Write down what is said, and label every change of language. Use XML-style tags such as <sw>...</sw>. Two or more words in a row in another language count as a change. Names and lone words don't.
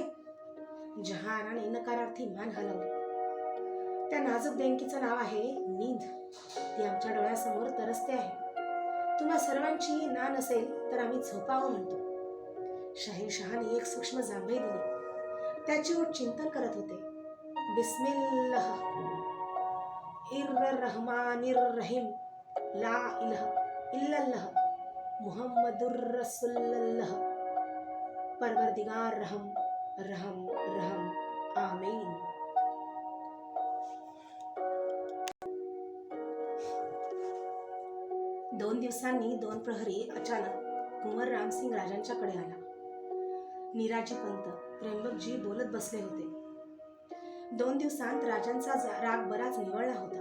<mr>जहानाने नकारार्थी मान हलवली. त्या नाजूक देणगीचं नाव आहे नींद. ती आमच्या डोळ्यासमोर तरसते आहे. तुम्हा सर्वांची ना नसेल तर आम्ही झोपावं म्हणतो. शाहीरशहाने एक सूक्ष्म जांभई दिली. त्याचे ओठ चिंतन करत होते.</mr> <ar>بسم الله الرحمن الرحيم لا إله إلا الله محمد رسول الله</ar> <ur>پروردگار رحم رحم رحم آمین.</ur> <mr>दोन दिवसांनी 2 प्रहरी अचानक कुंवर रामसिंग राजांच्याकडे आला. निराजी पंत त्र्यंबकजी बोलत बसले होते. 2 दिवसांत राजांचा राग बराच निवळला होता.</mr>